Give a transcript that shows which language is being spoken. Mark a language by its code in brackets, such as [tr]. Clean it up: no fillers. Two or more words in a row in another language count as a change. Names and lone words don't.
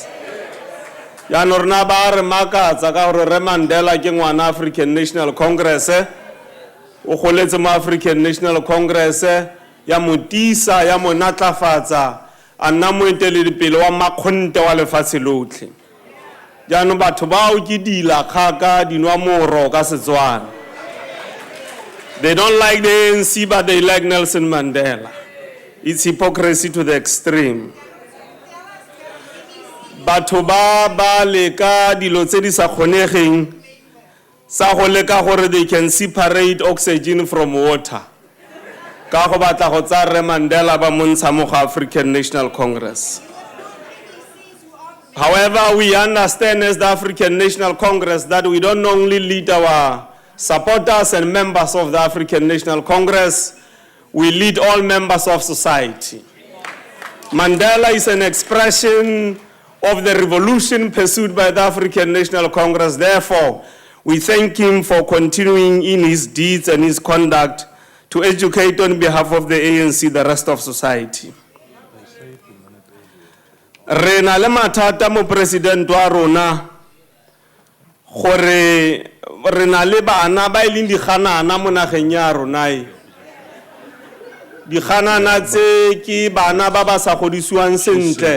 [tn] Jaanong rena ba re makatsa ka gore Re Mandela ke ngwana African National Congress, o goletse mo African National Congress, ya motisa ya monatlafatsa a nna moeteledipele wa makgonte wa lefatshe lotlhe. Jaanong batho bao ke dilakgaka dinwamoro ka Setswana. [en] They don't like the ANC, but they like Nelson Mandela. It's hypocrisy to the extreme. [tn] Batho ba leka dilo tse di sa kgonegeng sa go leka gore [en] they can separate oxygen from water. [tn] Ka go batla go tsa Re Mandela ba montsha mo African National Congress. [en] However, we understand as the African National Congress that we don't only lead our supporters and members of the African National Congress, we lead all members of society. Mandela is an expression of the revolution pursued by the African National Congress. Therefore, we thank him for continuing in his deeds and his conduct to educate on behalf of the ANC the rest of society. [tn] Re na le mathata mo president wa rona gore re na le bana ba ileng diganana mo nageng ya rona. Diganana tse ke bana ba ba sa godisiwang sentle,